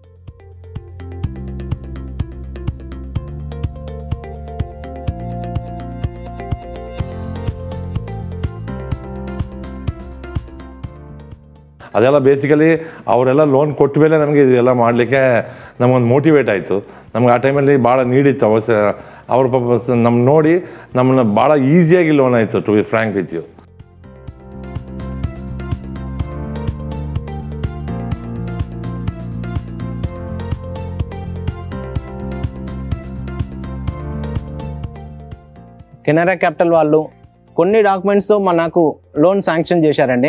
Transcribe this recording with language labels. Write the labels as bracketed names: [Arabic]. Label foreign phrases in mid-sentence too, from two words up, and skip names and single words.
[Kannada] ಅದೆಲ್ಲ ಬೇಸಿಕಲಿ ಅವರೆಲ್ಲ ಲೋನ್ ಕೊಟ್ಟ ಮೇಲೆ ನಮಗೆ ಇದೆಲ್ಲ ಮಾಡಲಿಕ್ಕೆ ನಮಗೊಂದು ಮೋಟಿವೇಟ್ ಆಯಿತು. ನಮ್ಗೆ ಆ ಟೈಮಲ್ಲಿ ಭಾಳ ನೀಡಿತ್ತು ಅವ್ರ ಪಾಪ ನಮ್ಮ ನೋಡಿ ನಮ್ಮನ್ನ ಭಾಳ ಈಸಿಯಾಗಿ ಲೋನ್ ಆಯಿತು. [English] to be frank with you. [Telugu] కెనరా క్యాపిటల్ వాళ్ళు కొన్ని డాక్యుమెంట్స్తో నాకు లోన్ శాంక్షన్ చేశారండి.